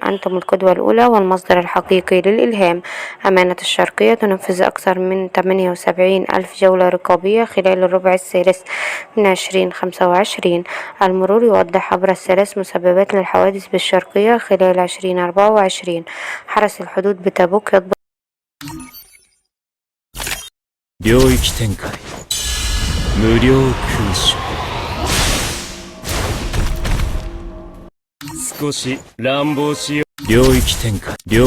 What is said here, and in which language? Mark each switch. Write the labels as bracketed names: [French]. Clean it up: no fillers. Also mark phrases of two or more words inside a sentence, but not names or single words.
[Arabic] أنتم القدوة الأولى والمصدر الحقيقي للإلهام. أمانة الشرقية تنفذ أكثر من 78 ألف جولة رقابية خلال الربع الثالث من 2025. المرور يوضح أبرز 3 مسببات للحوادث بالشرقية خلال 2024. حرس الحدود بتبوك يضبط [Japanese] 領域展開無料空襲少し乱暴しよう領域展開